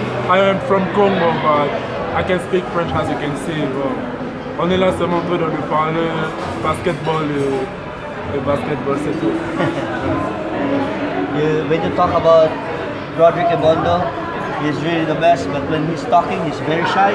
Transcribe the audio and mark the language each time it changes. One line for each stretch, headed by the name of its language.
English: I am from Congo, but I can speak French as you can see.
French: On est là seulement pour de parler basketball et basketball, c'est tout.
English: When you talk about Rodrigue Ebundo, he's really the best, but when he's talking, he's very shy.